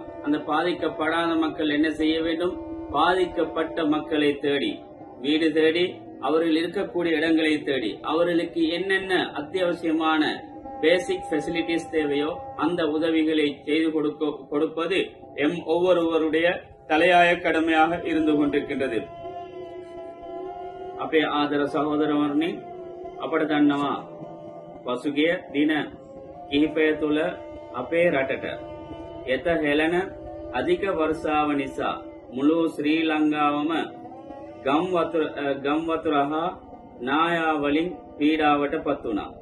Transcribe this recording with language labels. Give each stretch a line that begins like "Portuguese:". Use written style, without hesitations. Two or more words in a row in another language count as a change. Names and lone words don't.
Tamil: அந்த பாதிக்கப்படாத மக்கள் என்ன செய்ய வேண்டும்? பாதிக்கப்பட்ட மக்களை தேடி, வீடு தேடி, அவர்கள் இருக்கக்கூடிய இடங்களை தேடி, அவர்களுக்கு என்னென்ன அத்தியாவசியமான
English: basic facilities
Tamil: தேவையோ அந்த உதவிகளை செய்து கொடுப்பது ஒவ்வொருவருடைய தலையாய கடமையாக இருந்து கொண்டிருக்கின்றது.
Sinhala: අපේ ආදර සහෝදරවරුනි, අපට දන්නවා පසුගිය දින කිහිපය තුළ අපේ රටට එත හෙළන අධික වර්ෂාව නිසා මුළු ශ්‍රී ලංකාවම ගම් වතුර හා නායා වලින් පීඩාවට පත් වුණා.